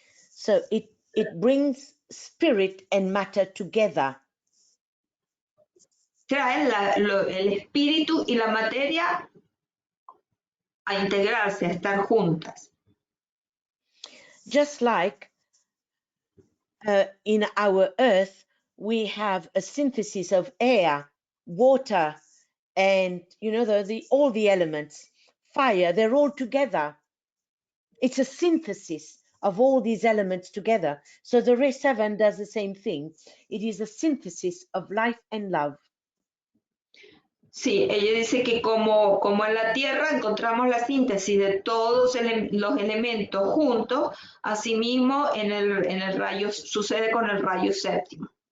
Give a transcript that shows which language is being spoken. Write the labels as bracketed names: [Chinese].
[English] So it brings spirit and matter together. [Spanish] Trae el espíritu y la materia a integrarse, a estar juntas. [English] Just like in our earth, we have a synthesis of air, water, and you know all the elements, fire, they're all together. It's a synthesis of all these elements together. So the Ray 7 does the same thing. It is a synthesis of life and love. [Spanish] Sí, ella dice que como en la Tierra encontramos la síntesis de todos los elementos juntos, asimismo en el rayo sucede con el rayo séptimo.